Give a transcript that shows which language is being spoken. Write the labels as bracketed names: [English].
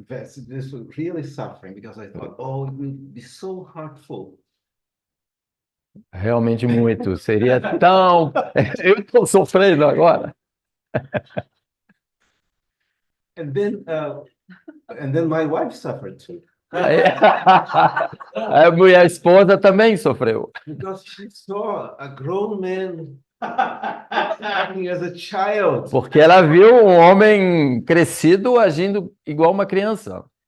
[English] This was really suffering because I thought, oh, it will be so hurtful. [Portuguese] Realmente muito. Seria tão. Eu estou sofrendo agora. [English] And then my wife suffered too. [Portuguese] Aí, a minha esposa também sofreu. [English] Because she saw a grown man acting as a child. [Portuguese] Porque ela viu um homem crescido agindo igual uma criança.